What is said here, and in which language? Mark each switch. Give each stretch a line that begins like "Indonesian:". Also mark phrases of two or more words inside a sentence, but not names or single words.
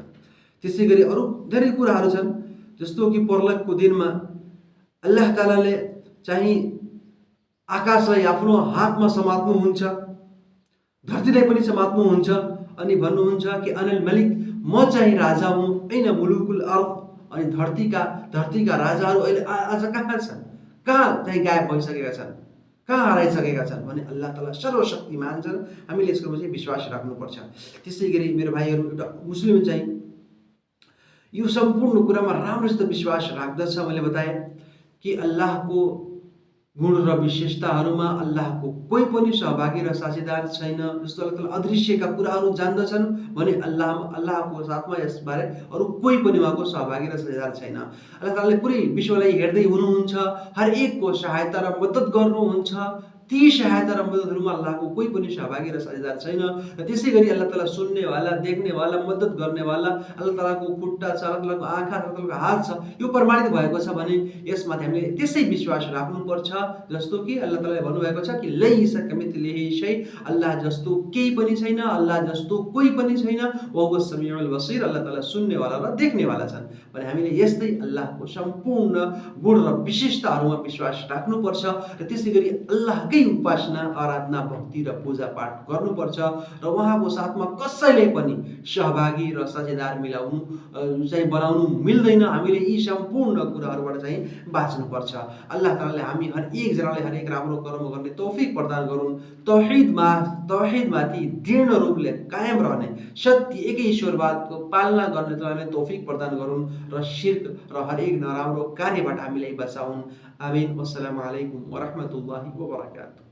Nepali: त्यसै गरी अरू धेरै कुराहरू छन्, जस्तो कि परलोकको दिनमा अल्लाह तालाले चाहिँ आकाशलाई आफ्नो हातमा समात्नुहुन्छ, धरतीलाई पनि समात्नुहुन्छ, अनि भन्नुहुन्छ कि
Arabic: أنا الملك,
Nepali: म चाहिँ राजा हुँ,
Arabic: أين ملوك الأرض,
Nepali: अनि धरतीका राजाहरू अहिले आज कहाँ छन्, कहाँ चाहिँ गायब भइसकेका छन्, कहाँ हराइसकेका छन् भने अल्लाह ताला सर्वशक्तिमान छन्। हामीले यसको चाहिँ विश्वास राख्नुपर्छ। त्यसै गरी मेरो भाइहरू, एउटा मुस्लिम चाहिँ यो सम्पूर्ण कुरामा राम्रोसित विश्वास राख्दछ। मैले बताएँ कि अल्लाहको गुण र विशेषताहरूमा अल्लाहको कोही पनि सहभागी र साझेदार छैन। जस्तो अल्लाह ताला अदृश्यका कुराहरू जान्दछन् भने अल्लाहको साथमा यसबारे अरू कोही पनि उहाँको सहभागी र साझेदार छैन। अल्लाह तालाले पुरै विश्वलाई हेर्दै हुनुहुन्छ, हर एकको सहायता र मद्दत गर्नुहुन्छ। ती सहायता र मद्दतहरूमा अल्लाहको कोही पनि सहभागी र साझेदार छैन। र त्यसै गरी अल्लाह ताला सुन्नेवाला, देख्नेवाला, मद्दत गर्नेवाला, अल्लाह तालाको खुट्टा छ, अल्लाह तालाको आँखा छ, अल्लाह तालाको हात छ, यो प्रमाणित भएको छ भने यसमाथि हामीले त्यसै विश्वास राख्नुपर्छ। जस्तो कि अल्लाह तालाले भन्नुभएको छ कि
Arabic: ليس كمثله شيء,
Nepali: अल्लाह जस्तो केही पनि छैन, अल्लाह जस्तो कोही पनि छैन,
Arabic: وهو السميع البصير,
Nepali: अल्लाह ताला सुन्नेवाला र देख्नेवाला छन् भने हामीले यस्तै अल्लाहको सम्पूर्ण गुण र विशेषताहरूमा विश्वास राख्नुपर्छ। र त्यसै गरी अल्लाहकै उपासना, आराधना, भक्ति र पूजा पाठ गर्नुपर्छ र उहाँको साथमा कसैले पनि सहभागी र साझेदार बनाउनु मिल्दैन। हामीले यी सम्पूर्ण कुराहरूबाट चाहिँ बाँच्नुपर्छ। अल्लाह तालाले हामी हर एकजनाले हरेक राम्रो कर्म गर्ने तौफिक प्रदान गरून्। तौहिदमाथि दृढ रूपले कायम रहने, सत्य एकै ईश्वरवादको पालना गर्ने हामीलाई तौफिक प्रदान गरून् र शिर्क र हरेक नराम्रो कार्यबाट हामीलाई बचाउन्। आमीन।
Arabic: والسلام عليكم ورحمة الله وبركاته.